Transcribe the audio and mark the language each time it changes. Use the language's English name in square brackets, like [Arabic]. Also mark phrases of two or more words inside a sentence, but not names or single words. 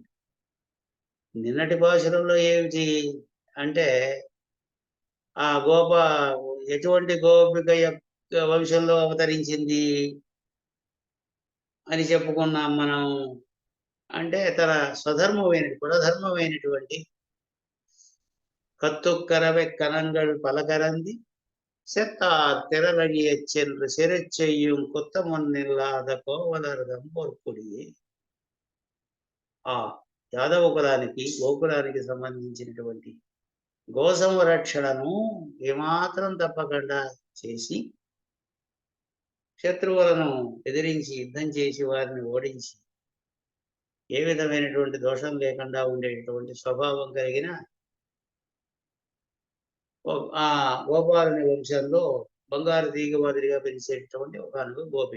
[Telugu] నిన్నటి పాశురంలో ఏమిటి అంటే, ఆ ఎటువంటి గోపిక యొక్క వంశంలో అవతరించింది అని చెప్పుకున్నాం మనం. అంటే తన కులధర్మమైనటువంటి [Tamil] கத்துக்கரவை கணங்கள் பலகரந்தி செத்தார் திரளடியச் சென்று சிறைச் செய்யும் குத்தமொன்னில்லாத கோவலர்தம் பொற்కుడియే. [Telugu] ఆ యాదవ కులానికి, గోకులానికి సంబంధించినటువంటి గోసంరక్షణను ఏమాత్రం తప్పకుండా చేసి, శత్రువులను ఎదిరించి యుద్ధం చేసి వారిని ఓడించి ఏ విధమైనటువంటి దోషం లేకుండా ఉండేటటువంటి స్వభావం కలిగిన ఆ గోపాలుని వంశంలో బంగారు తీగ మాదిరిగా పిలిచేటటువంటి ఒక గోపిక.